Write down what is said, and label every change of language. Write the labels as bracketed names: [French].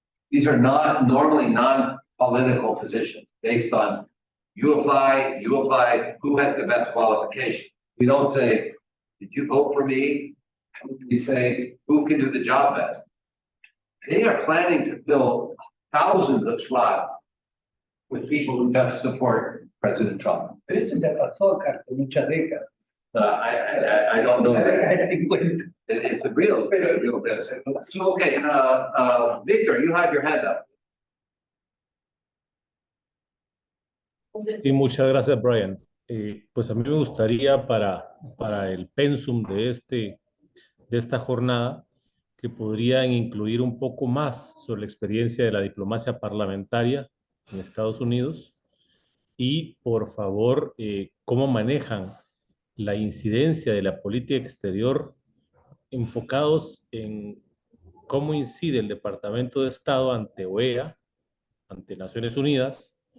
[English] These are not normally non-political positions based on you apply, who has the best qualification. We don't say, did you vote for me? We say, who can do the job best? They are planning to fill thousands of slots with people who just support President Trump. [Spanish] Pero eso ya pasó acá hace muchas décadas. [English] I don't know. It's a real business. So, okay, Victor, you had your hand up. [Spanish] Sí, muchas gracias, Brian. Pues a mí me gustaría para el pensum de esta jornada que podrían incluir un poco más sobre la experiencia de la diplomacia parlamentaria en Estados Unidos y, por favor, cómo manejan la incidencia de la política exterior enfocados en cómo incide el Departamento de Estado ante OEA, ante Naciones Unidas.